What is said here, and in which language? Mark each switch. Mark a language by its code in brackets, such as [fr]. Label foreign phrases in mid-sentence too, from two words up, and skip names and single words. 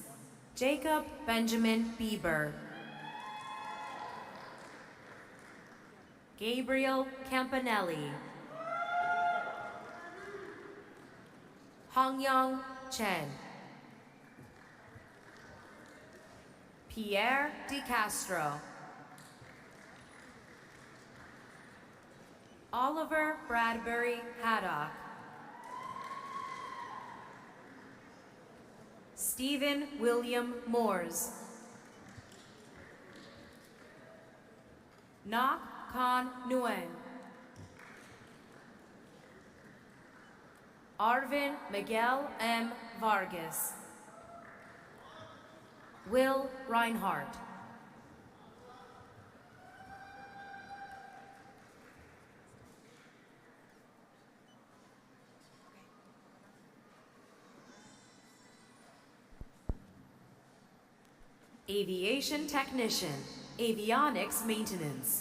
[en] Jacob Benjamin Bieber. Gabriel Campanelli. Hongyang Chen. Pierre De Castro. Oliver Bradbury Haddock. Stephen William Moores. Nak Khan Nguyen. Arvin Miguel M. Vargas. Will Reinhardt. Aviation Technician, Avionics Maintenance.